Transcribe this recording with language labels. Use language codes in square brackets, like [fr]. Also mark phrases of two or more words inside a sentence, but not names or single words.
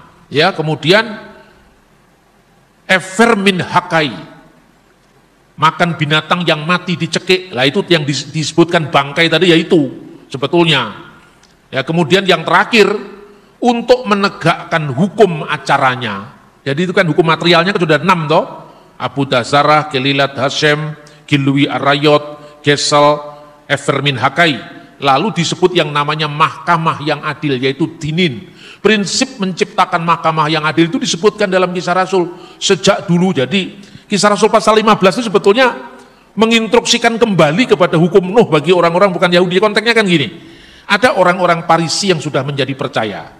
[id] Ya, kemudian [he] אבר מן החי, [id] makan binatang yang mati dicekik. Lah itu yang disebutkan bangkai tadi, yaitu sebetulnya. Ya, kemudian yang terakhir untuk menegakkan hukum acaranya. Jadi itu kan hukum materialnya kan sudah 6 toh. [he] עבודה זרה, קללת השם, גילוי עריות, גזל, אבר מן החי. [id] Lalu disebut yang namanya mahkamah yang adil, yaitu dinin. Prinsip menciptakan mahkamah yang adil itu disebutkan dalam Kisah Rasul sejak dulu. Jadi Kisah Rasul pasal 15 itu sebetulnya menginstruksikan kembali kepada hukum Nuh bagi orang-orang bukan Yahudi. Konteksnya kan gini, ada orang-orang Parisi yang sudah menjadi percaya.